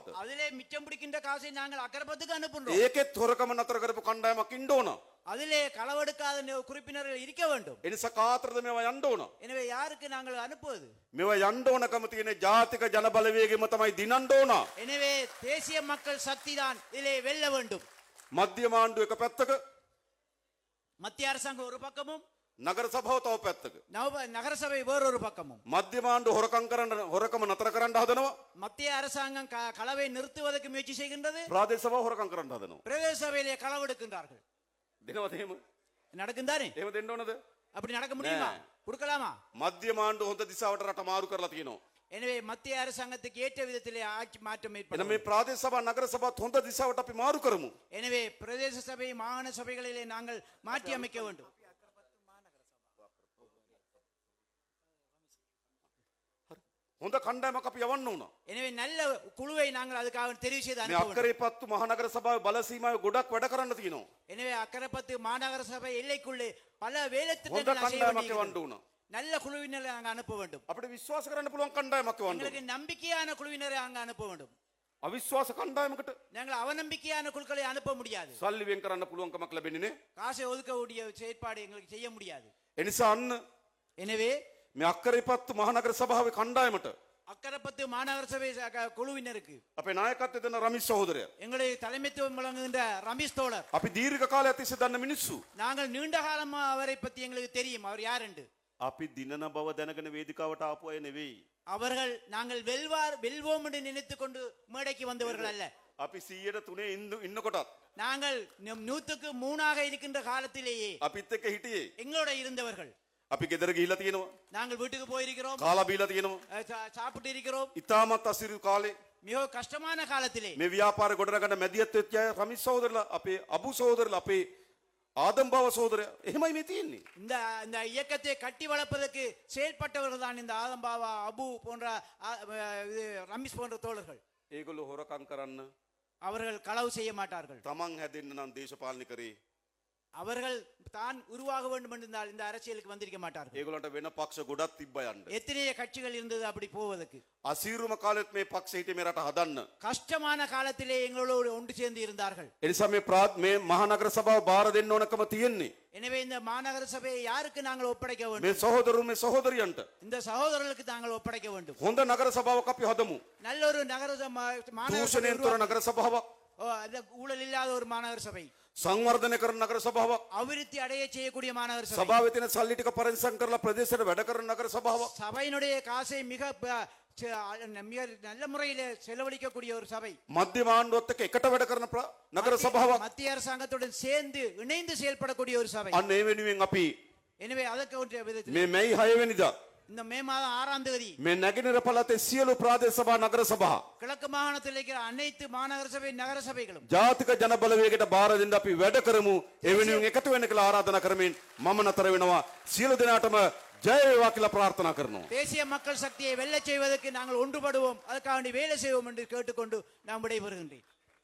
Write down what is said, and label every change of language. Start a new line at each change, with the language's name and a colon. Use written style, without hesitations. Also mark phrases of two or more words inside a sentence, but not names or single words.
Tamil: அதிலே மிச்சம் பிடிக்கின்ற காசை நாங்கள் அக்கரைப்பத்துக்கு அனுப்புகிறோம்.
Sinhala: ඒකෙත් හොරකම නතර කරපු කණ්ඩායමක් ඉන්න ඕන.
Tamil: அதிலே களவெடுக்காத குறிப்பினர்கள் இருக்க வேண்டும்.
Sinhala: ඒ නිසා කාටද මේවා යන්න ඕන?
Tamil: எனவே யாருக்கு நாங்கள் அனுப்புவது?
Sinhala: මේවා යන්න ඕනකම තියෙන ජාතික ජන බලවේගෙම තමයි දිනන්න ඕන.
Tamil: எனவே தேசிய மக்கள் சக்தி தான் இதிலே வெல்ல வேண்டும்.
Sinhala: මධ්‍යම ආණ්ඩුව එක පැත්තක
Tamil: மத்திய அரசாங்கம் ஒரு பக்கமும்
Sinhala: නගර සභාව තව පැත්තක.
Tamil: நகரசபை வேறொரு பக்கமும்.
Sinhala: මධ්‍යම ආණ්ඩුව හොරකම නතර කරන්න හදනවා.
Tamil: மத்திய அரசாங்கம் களவை நிறுத்துவதற்கு முயற்சி செய்கின்றது.
Sinhala: ප්‍රාදේශ සභාව හොරකම් කරන්න හදනවා.
Tamil: பிரதேச சபையிலே களவெடுக்கின்றார்கள்.
Sinhala: දෙනවද එහෙම?
Tamil: நடக்கும் தானே?
Sinhala: එහෙම දෙන්න ඕනද?
Tamil: அப்படி நடக்க முடியுமா? கொடுக்கலாமா?
Sinhala: මධ්‍යම ආණ්ඩුව හොඳ දිශාවට රට මාරු කරලා තියෙනවා.
Tamil: எனவே மத்திய அரசாங்கத்துக்கு ஏற்ற விதத்திலே ஆட்சி மாற்றம்
Sinhala: එන
Tamil: ஏற்படும்.
Sinhala: මේ ප්‍රාදේශ සභා නගර සභාවත් හොඳ දිශාවට අපි මාරු කරමු.
Tamil: எனவே பிரதேச சபை மாகாண சபைகளிலே நாங்கள் மாற்றி அமைக்க வேண்டும்.
Sinhala: හොඳ කණ්ඩායමක් අපි යවන්න ඕන.
Tamil: எனவே நல்ல குழுவை நாங்கள் அதுக்காக தெரிவு செய்து
Sinhala: මේ
Tamil: அனுப்ப வேண்டும்.
Sinhala: අක්කරේපත්තු මහනගර සභාවේ බල සීමාවේ ගොඩක් වැඩ කරන්න තියෙනවා.
Tamil: எனவே அக்கரைப்பத்து மாநகர சபை எல்லைக்குள்ளே பல வேலை
Sinhala: හොඳ
Tamil: திட்டங்கள் செய்ய
Sinhala: කණ්ඩායමක්
Tamil: வேண்டியிருக்கிறது.
Sinhala: යවන්න ඕන.
Tamil: நல்ல குழுவினரை அங்க அனுப்ப வேண்டும்.
Sinhala: අපිට විශ්වාස කරන්න පුළුවන් කණ්ඩායමක් යවන්න ඕන.
Tamil: எங்களுக்கு நம்பிக்கையான குழுவினரை அங்க அனுப்ப வேண்டும்.
Sinhala: අවිශ්වාස කණ්ඩායමකට
Tamil: நாங்கள் அவநம்பிக்கையான குழுக்களை அனுப்ப முடியாது
Sinhala: සල්ලි වෙන් කරන්න පුළුවන්කමක් ලැබෙන්නේ නේ.
Tamil: காசை ஒதுக்கக்கூடிய செயற்பாடு எங்களுக்கு செய்ய முடியாது
Sinhala: ඒ නිසා අන්න
Tamil: எனவே
Sinhala: මේ අක්කරේපත්තු මහනගර සභාවේ කණ්ඩායමට
Tamil: அக்கரைப்பத்து மாநகர சபை குழுவினருக்கு
Sinhala: අපේ නායකත්වය දෙන රමිස් සහෝදරයා
Tamil: எங்களை தலைமைத்துவம் வழங்குகின்ற ரமேஷ் தோழர்
Sinhala: අපි දීර්ඝ කාලයක් තිස්සේ දන්න මිනිස්සු
Tamil: நாங்கள் நீண்ட காலமா அவரை பத்தி எங்களுக்கு தெரியும் அவர் யார் என்று
Sinhala: අපි දිනන බව දැනගෙන වේදිකාවට ආපු අය නෙවෙයි.
Tamil: அவர்கள் நாங்கள் வெல்வோம் என்று நினைத்துக் கொண்டு மேடைக்கு வந்தவர்கள் அல்ல
Sinhala: අපි 103 ඉන්නකොටත්
Tamil: நாங்கள் 103 இருக்கின்ற காலத்திலேயே
Sinhala: අපිත් එක්ක හිටියේ.
Tamil: எங்களோட இருந்தவர்கள்
Sinhala: අපි ගෙදර ගිහිලා තියෙනවා.
Tamil: நாங்கள் வீட்டுக்கு போயிருக்கிறோம்
Sinhala: කාලා බීලා තියෙනවා.
Tamil: சாப்பிட்டு இருக்கிறோம்
Sinhala: ඉතාමත් අසිරු කාලේ
Tamil: மிக கஷ்டமான காலத்திலே
Sinhala: මේ ව්‍යාපාර ගොඩනගන්න මැදිහත් වෙච්ච අය රමිස් සහෝදරලා අපේ අබු සහෝදරලා අපේ ආදම් බව සහෝදරයා එහෙමයි මේ තියෙන්නේ.
Tamil: இந்த இந்த இயக்கத்தை கட்டி வளர்ப்பதற்கு செயல்பட்டவர்கள் தான் இந்த ஆதம்பாவா அபு போன்ற ரமேஷ் போன்ற தோழர்கள்
Sinhala: ඒගොල්ලෝ හොරකම් කරන්න
Tamil: அவர்கள் களவு செய்ய மாட்டார்கள்
Sinhala: තමන් හැදෙන්න නම් දේශපාලනය කරේ.
Tamil: அவர்கள் தான் உருவாக வேண்டும் என்றால் இந்த அரசியலுக்கு வந்திருக்க மாட்டார்கள்
Sinhala: ඒගොල්ලන්ට වෙන පක්ෂ ගොඩක් තිබ්බ යන්න.
Tamil: எத்தனைய கட்சிகள் இருந்தது அப்படி போவதற்கு
Sinhala: අසීරුම කාලෙත් මේ පක්ෂ හිටියේ මේ රට හදන්න.
Tamil: கஷ்டமான காலத்திலே எங்களோடு ஒன்று சேர்ந்து இருந்தார்கள்
Sinhala: ඒ නිසා මේ මහනගර සභාව බාර දෙන්න ඕනකම තියෙන්නේ.
Tamil: எனவே இந்த மாநகர சபையை யாருக்கு நாங்கள் ஒப்படைக்க வேண்டும்
Sinhala: මේ සහෝදරුන් මේ සහෝදරියන්ට
Tamil: இந்த சகோதரர்களுக்கு நாங்கள் ஒப்படைக்க வேண்டும்
Sinhala: හොඳ නගර සභාවක් අපි හදමු.
Tamil: நல்ல ஒரு நகர மாநகர சபை
Sinhala: දූෂණයෙන් තොර නගර සභාවක්,
Tamil: அந்த ஊழல் இல்லாத ஒரு மாநகர சபை
Sinhala: සංවර්ධනය කරන නගර සභාවක්,
Tamil: அபிவிருத்தி அடைய செய்யக்கூடிய மாநகர சபை
Sinhala: සභාවේ තියෙන සල්ලි ටික පරිස්සම් කරලා ප්‍රදේශයට වැඩ කරන නගර සභාවක්.
Tamil: சபையினுடைய காசை மிக மிக நல்ல முறையில் செலவழிக்கக்கூடிய ஒரு சபை
Sinhala: මධ්‍යම ආණ්ඩුවත් එක්ක එකට වැඩ කරන නගර සභාවක්.
Tamil: மத்திய அரசாங்கத்துடன் சேர்ந்து இணைந்து செயல்படக்கூடிய ஒரு சபை
Sinhala: අන්න ඒ වෙනුවෙන් අපි
Tamil: எனவே அதற்கு ஒரு விதத்தில்
Sinhala: මේ මැයි 6 වෙනිදා
Tamil: இந்த மே மாதம் 6ஆம் தேதி
Sinhala: මේ නැගෙනහිර පළාතේ සියලු ප්‍රාදේශ සභා නගර සභා
Tamil: கிழக்கு மாகாணத்தில் இருக்கிற அனைத்து மாநகர சபை நகர சபைகளும்
Sinhala: ජාතික ජන බලවේගයට බාර දෙන්න අපි වැඩ කරමු. ඒ වෙනුවෙන් එකතු වෙන්න කියලා ආරාධනා කරමින් මම නතර වෙනවා. සියලු දෙනාටම ජය වේවා කියලා ප්‍රාර්ථනා කරනවා.
Tamil: தேசிய மக்கள் சக்தியை வெல்லச் செய்வதற்கு நாங்கள் ஒன்றுபடுவோம், அதற்காக வேலை செய்வோம் என்று கேட்டுக்கொண்டு நான் விடைபெறுகின்றேன்.